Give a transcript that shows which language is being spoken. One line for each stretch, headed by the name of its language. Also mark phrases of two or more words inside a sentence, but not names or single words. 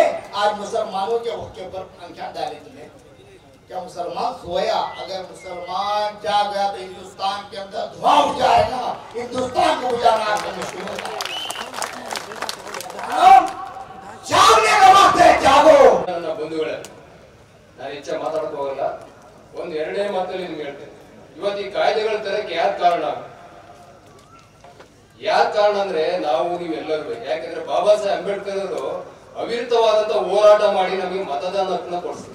Hindi: आज मुसलमानों के वक्त के ऊपर आंखें डाली तुमने, क्या मुसलमान सोया? अगर मुसलमान जाग गया तो हिंदुस्तान के अंदर धुआं उठ जाएगा, हिंदुस्तान को बुझाना आपको मुश्किल होता है। जागने का वक्त है, जागो।
Kannada: ನನ್ನ ಬಂಧುಗಳೇ, ನಾನು ಹೆಚ್ಚು ಮಾತಾಡಕ್ ಹೋಗಲ್ಲ, ಒಂದು ಎರಡೇ ಮಾತಲ್ಲಿ ನಿಮ್ಗೆ ಹೇಳ್ತೇನೆ. ಇವತ್ತು ಈ ಕಾಯ್ದೆಗಳ ತರಕ್ಕೆ ಯಾಕೆ ಕಾರಣ ಅಂದ್ರೆ ನಾವು ನೀವೆಲ್ಲರೂ, ಯಾಕಂದ್ರೆ ಬಾಬಾ ಸಾಹೇಬ್ ಅಂಬೇಡ್ಕರ್ ಅವರು ಅವಿರತವಾದಂತ ಹೋರಾಟ ಮಾಡಿ ನಮಗೆ ಮತದಾನ ಹಕ್ಕನ್ನ ಕೊಡ್ಸಿದ್ರು.